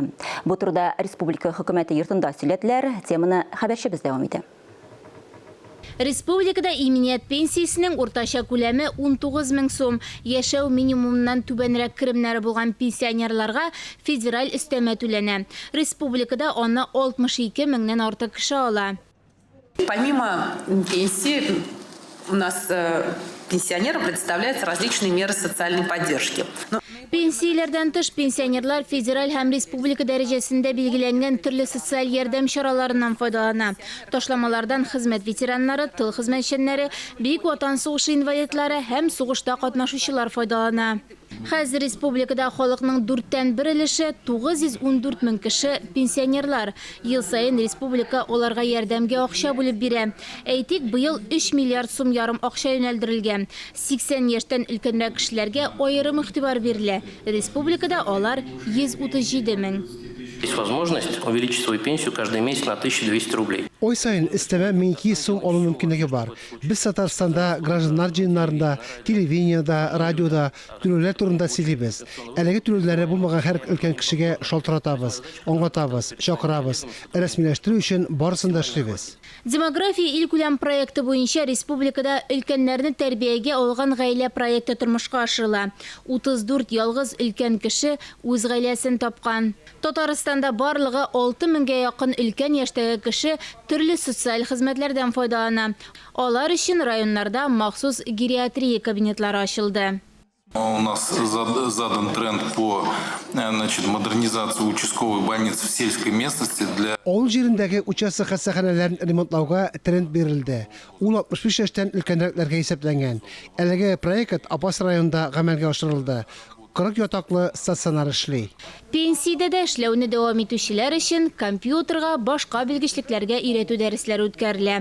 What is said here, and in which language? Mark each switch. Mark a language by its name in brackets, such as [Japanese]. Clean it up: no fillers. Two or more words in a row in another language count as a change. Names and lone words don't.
[Tatar] Бу турыда республика хөкүмәте йортында сөйләделәр. Теманы хәбәрчебез дәвам итә. Республикада именият пенсиясының уртача күләме 19 000 сум. Яшәү минимумнан түбәнрәк керемнәре булган пенсионерларга федераль өстәмә түләнә. Республикада аны 62 меңнән артык кеше ала. [Russian] Помимо пенсии, у нас пенсионерам предоставляются различные меры социальной поддержки. [Tatar] Пенсияләрдән тыш пенсионерлар федераль һәм республика дәрәҗәсендә билгеләнгән төрле социаль ярдәм чараларыннан файдалана. Ташламалардан хезмәт ветераннары, тыл хезмәтчәннәре, Бөек Ватан сугышы инвалидлары һәм сугышта катнашучылар файдалана. Хәзер республикада халыкның 4тән 1 өлеше 914 мең кеше пенсионерлар. Ел сайын республика оларга ярдәмгә акча бүлеп бирә. Әйтик, быел 3 миллиард сум ярым акча юнәлдерелгән. 80 яшьтән өлкәнрәк кешеләргә аерым игътибар бирелә. Республикада алар 137 мең. [Russian] Есть возможность увеличить свою пенсию каждый месяц на 1200 рублей. [Tatar] Ой сайын истәмә 1200 сум алу мөмкинлеге бар. Без Татарстанда гражданнар җыеннарында, телевидениеда, радиода түләүләр турында сөйлибез. Әлеге түләүләре булмаган һәр өлкән кешегә шалтыратабыз, аңлатабыз, чакырабыз. Рәсмиләштерү өчен барысын да эшлибез. Демография илкүләм проекты буенча республикада өлкәннәрне тәрбиягә алган гаилә проекты тормышка ашырыла. 34 ялгыз өлкән кеше үз гаиләсен тапкан. Татарстанда барлыгы 6 меңгә якын өлкән яшьтәге кеше төрле социаль хезмәтләрдән файдалана. Алар өчен районнарда махсус гериатрия кабинетлары ачылды. [Russian] У нас задан тренд по модернизации участковых больниц в сельской местности для... [Tatar] Авыл җирендәге участок хастаханәләрен ремонтлауга тренд бирелде. Ул 65 яшьтән өлкәнрәкләргә исәпләнгән. Әлеге проект Апас районында гамәлгә ашырылды. 40 ятаклы стационар эшли. Пенсиядә дә эшләүне дәвам итүчеләр өчен компьютерга, башка белгечлекләргә өйрәтү дәресләре үткәрелә.